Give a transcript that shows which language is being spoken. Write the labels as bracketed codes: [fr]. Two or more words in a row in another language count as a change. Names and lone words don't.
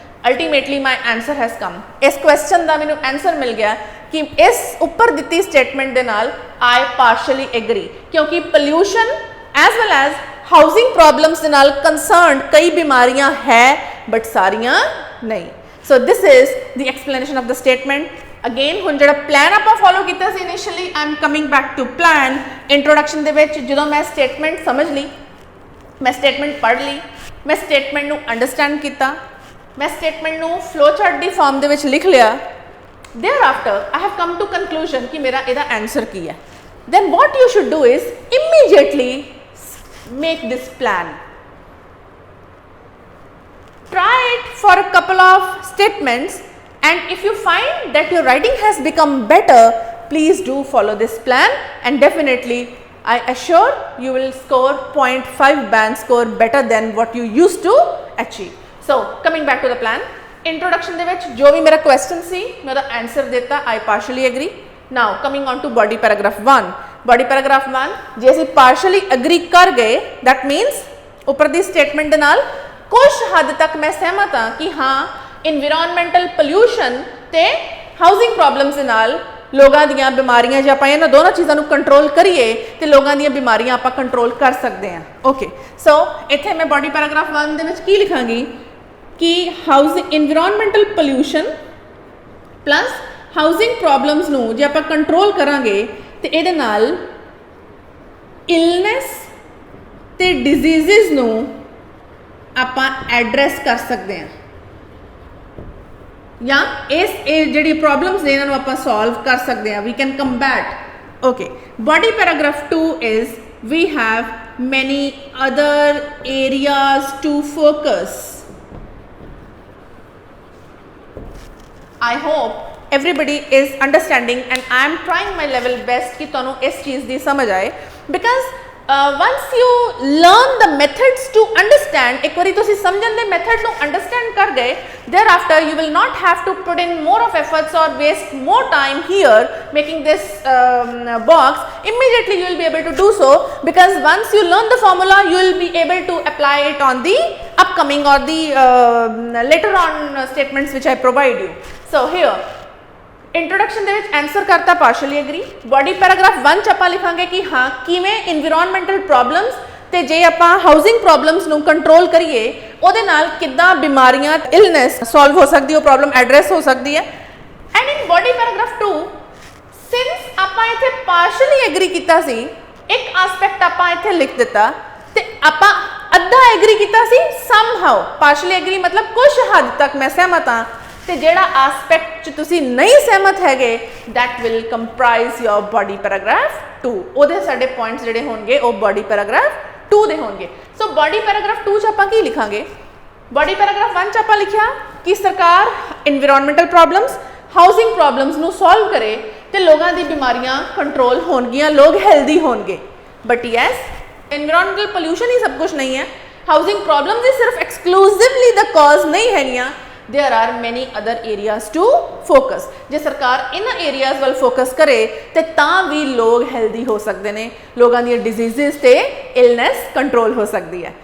[en] Ultimately my answer has come. [pa] ਇਸ ਕਵੇਸ਼ਚਨ ਕਾ ਮੈਂਨੇ ਆਂਸਰ ਮਿਲ ਗਯਾ ਕਿ ਇਸ ਉਪਰ ਦੀ ਸਟੇਟਮੈਂਟ ਕੇ ਨਾਲ [en] I partially agree, [pa] ਕਿਉਂਕਿ [en] pollution as well as housing problems [pa] ਕੇ ਨਾਲ ਕੰਸਰਨ ਕਈ ਬੀਮਾਰੀਆਂ ਹੈ ਬਟ ਸਾਰੀਆਂ ਨਹੀਂ. [en] So this is the explanation of the statement. [pa] ਅਗੇਨ ਹੁਣ ਜਿਹੜਾ ਪਲਾਨ ਆਪਾਂ ਫਾਲੋ ਕੀਤਾ ਸੀ ਇਨੀਸ਼ੀਅਲੀ, [en] I am coming back to plan. [pa] ਇੰਟਰੋਡਕਸ਼ਨ ਦੇ ਵਿਚ ਜਦੋਂ ਮੈਂ ਸਟੇਟਮੈਂਟ ਸਮਝ ਲੀ, ਮੈਂ ਸਟੇਟਮੈਂਟ ਪੜ੍ਹ ਲੀ, ਮੈਂ ਸਟੇਟਮੈਂਟ ਨੂੰ ਅੰਡਰਸਟੈਂਡ ਕੀਆ, ਮੈਂ ਸਟੇਟਮੈਂਟ ਨੂੰ अंडरस्टैंड किया, मैं स्टेटमेंट नूं [en] flow chart [pa] ਦੀ ਫਾਰਮ ਦੇ ਵਿਚ ਲਿਖ ਲੀਆ. [en] Thereafter I have come to conclusion [pa] ਕਿ ਮੇਰਾ ਇਹਦਾ ਆਂਸਰ ਕੀ ਹੈ. [en] Then what you should do is immediately make this plan. Try it for a couple of statements, and if you find that your writing has become better, please do follow this plan, and definitely I assure you will score 0.5 band score better than what you used to achieve. So coming back to the plan, introduction [pa] ਦੇ ਵਿੱਚ ਜੋ ਵੀ ਮੇਰਾ question ਸੀ ਮੈਂ ਉਹਦਾ answer ਦਿੱਤਾ. [en] I partially agree. Now coming on to body paragraph 1. body paragraph 1 [pa] ਜੇ ਅਸੀਂ [en] partially agree [pa] ਕਰ ਗਏ, [en] that means [pa] ਉੱਪਰ ਦੀ statement ਦੇ ਨਾਲ ਕੁਝ ਹੱਦ ਤੱਕ ਮੈਂ ਸਹਿਮਤ ਹਾਂ ਕਿ ਹਾਂ [en] environmental pollution [pa] ਤੇ [en] housing problems [pa] ਦੇ ਨਾਲ ਲੋਗੋਂ ਦੀ ਬੀਮਾਰੀਆਂ ਜੇ ਆਪਾਂ ਇਨ੍ਹਾਂ ਦੋਨੋਂ ਚੀਜ਼ੋਂ ਕੋ ਕੰਟਰੋਲ ਕਰੀਏ ਤੋ ਲੋਗੋਂ ਦੀ ਬੀਮਾਰੀਆਂ ਆਪਾਂ ਕੰਟਰੋਲ ਕਰ ਸਕਤੇ ਹੈਂ. [en] OK, so [pa] ਇੱਥੇ ਮੈਂ [en] body paragraph 1 [pa] ਦੇ ਵਿਚ ਕੀ ਲਿਖਾਂਗੀ ਕਿ [en] housing environmental pollution plus housing problems [pa] ਨੂੰ ਜੇ ਆਪਾਂ ਕੰਟਰੋਲ ਕਰਾਂਗੇ ਤੋ ਇਹਦੇ ਨਾਲ ਇਲਨੇਸ ਤੇ ਡਿਜ਼ੀਜ਼ਿਜ਼ ਨੂੰ ਆਪਾਂ ਐਡਰੈਸ ਕਰ ਸਕਦੇ ਹਾਂ ਜਾਂ ਇਸ ਜਿਹੜੀ ਪ੍ਰੋਬਲਮਸ ਨੇ ਇਹਨਾਂ ਨੂੰ ਆਪਾਂ ਸੋਲਵ ਕਰ ਸਕਦੇ ਹਾਂ. [en] We can combat. OK, body paragraph 2 is we have many other areas to focus. I hope everybody is understanding and I am trying my level best [pa] ਕਿ ਤੁਹਾਨੂੰ ਇਸ ਚੀਜ਼ ਦੀ ਸਮਝ ਆਏ, [en] because once you learn the methods to understand, [pa] ਇੱਕ ਬਾਰੀ ਤੁਸੀ ਸਮਝਣ ਦੇ method ਨੂੰ understand ਕਰ ਗਏ, [en] thereafter you will not have to put in more of efforts or waste more time here making this box. Immediately you will be able to do so, because once you learn the formula you will be able to apply it on the upcoming or the later on statements which I provide you. So here introduction [pa] ਦੇ ਵਿੱਚ ਆਨਸਰ ਕਰਤਾ [en] partially agree. body paragraph 1 [pa] ਚ ਆਪਾਂ ਲਿਖਾਂਗੇ ਕਿ ਹਾਂ ਕਿਵੇਂ [en] environmental problems [pa] ਤੇ ਜੇ ਆਪਾਂ [en] housing problems [pa] ਨੂੰ ਕੰਟਰੋਲ ਕਰੀਏ ਉਹਦੇ ਨਾਲ ਕਿੱਦਾਂ ਬਿਮਾਰੀਆਂ [en] illness solve [pa] ਹੋ ਸਕਦੀ ਹੈ, [en] problem address [pa] ਹੋ ਸਕਦੀ ਹੈ। [en] And in body paragraph 2 since [pa] ਆਪਾਂ ਇੱਥੇ [en] partially agree [pa] ਕੀਤਾ ਸੀ, ਇੱਕ ਐਸਪੈਕਟ ਆਪਾਂ ਇੱਥੇ ਲਿਖ ਦਿੱਤਾ ਤੇ ਆਪਾਂ ਅੱਧਾ ਐਗਰੀ ਕੀਤਾ ਸੀ ਸਮਹਾਉ। [en] partially agree [pa] ਮਤਲਬ ਕੁਝ ਹੱਦ ਤੱਕ ਮੈਂ ਸਹਿਮਤ ਹਾਂ ਤੇ ਜਿਹੜਾ ਐਸਪੈਕਟ ਚ ਤੁਸੀਂ ਨਹੀਂ ਸਹਿਮਤ ਹੈਗੇ [en] that will comprise your body paragraph 2। [pa] ਉਹਦੇ ਸਾਡੇ ਪੁਆਇੰਟਸ ਜਿਹੜੇ ਹੋਣਗੇ ਉਹ [en] body paragraph 2 [pa] ਦੇ ਹੋਣਗੇ। ਸੋ [en] body paragraph 2 [pa] ਚ ਆਪਾਂ ਕੀ ਲਿਖਾਂਗੇ? [en] body paragraph 1 [pa] ਚ ਆਪਾਂ ਲਿਖਿਆ ਕਿ ਸਰਕਾਰ [en] environmental problems, housing problems [pa] ਨੂੰ solve ਕਰੇ ਤੇ ਲੋਕਾਂ ਦੀ ਬਿਮਾਰੀਆਂ ਕੰਟਰੋਲ ਹੋਣਗੀਆਂ, ਲੋਕ ਹੈਲਦੀ ਹੋਣਗੇ। [en] But yes environmental pollution [pa] ਹੀ ਸਭ ਕੁਝ ਨਹੀਂ ਹੈ, [en] housing problems [pa] ਹੀ ਸਿਰਫ [en] exclusively the cause [pa] ਨਹੀਂ ਹੈਗੀਆਂ। [en] there are many other areas to focus। [pa] ਜੇ ਸਰਕਾਰ ਇਹਨਾਂ ਏਰੀਆਜ਼ ਵੱਲ ਫੋਕਸ ਕਰੇ ਤੇ ਤਾਂ ਵੀ ਲੋਕ ਹੈਲਦੀ ਹੋ ਸਕਦੇ ਨੇ, ਲੋਕਾਂ ਦੀਆਂ ਡਿਜ਼ੀਜ਼ਸ ਤੇ ਇਲਨੈਸ ਕੰਟਰੋਲ ਹੋ ਸਕਦੀ ਹੈ।